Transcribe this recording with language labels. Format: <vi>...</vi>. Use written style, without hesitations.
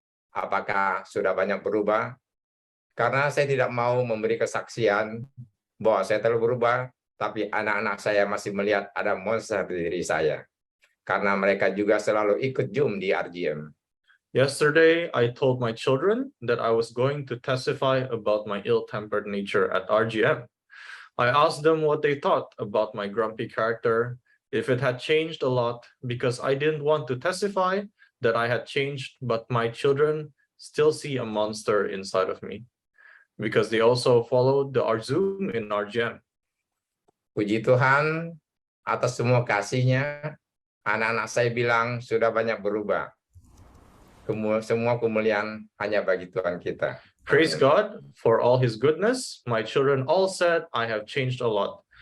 <id>Apakah sudah banyak berubah? Karena saya tidak mau memberi kesaksian bahwa saya telah berubah, tapi anak-anak saya masih melihat ada monster di diri saya. Karena mereka juga selalu ikut Zoom di RGM.</id> <en>Yesterday, I told my children that I was going to testify about my ill-tempered nature at RGM. I asked them what they thought about my grumpy character, if it had changed a lot, because I didn't want to testify that I had changed, but my children still see a monster inside of me, because they also followed the Zoom in RGM.</en> <id>Puji Tuhan atas semua kasih-Nya, anak-anak saya bilang sudah banyak berubah. Semua kemuliaan hanya bagi Tuhan kita.</id> <en>Praise God for all His goodness. My children all said, I have changed a lot.</en>